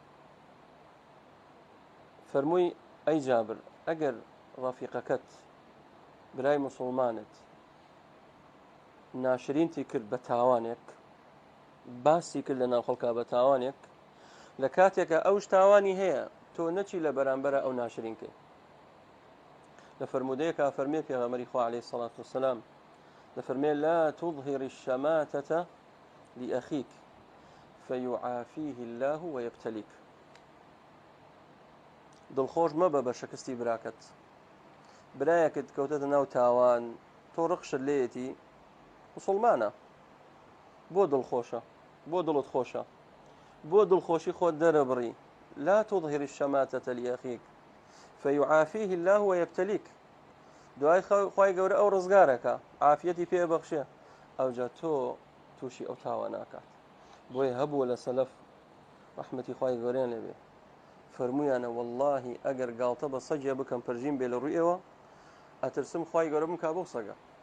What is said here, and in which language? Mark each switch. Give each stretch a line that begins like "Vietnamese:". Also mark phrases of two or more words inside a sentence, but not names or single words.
Central Kurdish: فەرمووی ئەی جابر ئەگەر ڕەفیقەکەت برای مسلمانت ناشرینتی کرد بە تاوانێک باسی کرد لە ناو خەڵکا بە تاوانێک لە کاتێکە ئەوش تاوانی هەیە تۆ نەچی لە بەرامبەرە ئەو ناشرینکەی لە فەرمودەیەکە فەرمێ پێغەمبەری خوا
Arabic: عەلەیهی سەڵات وسەلام
Central Kurdish: دەفەرمێ
Arabic: لا تظهر الشماتة لأخيك فيعافيه الله ويبتليك
Central Kurdish: دڵخۆش مەبە بە شەکستی براکەت برایەکت کەوتەتە ناو تاوان تۆ ڕقشت لێیەتی مسڵمانە بۆ دڵخۆشە بۆ دڵت خۆشە بۆ دڵخۆشی خۆت دەرەبڕی
Arabic: لا تظهر الشماتة لأخيك فيعافيه الله ويبتليك
Central Kurdish: دوای خوای گەورە ئەو ڕزگارەکە عافیەتی پێ بەخشێ ئەوجا تۆ تووشی ئەو تاواناکات بۆیە هەبووە لە سەلەف ڕەحمەتی خوای گەورەیان لێبێ فەرموویانە وەڵڵاهی ئەگەر گاڵتە بە سەگێ بکەم پەرژین بێ لە ڕوویەوە ئەترسم خوای گەورە بمکا بۆ سەگە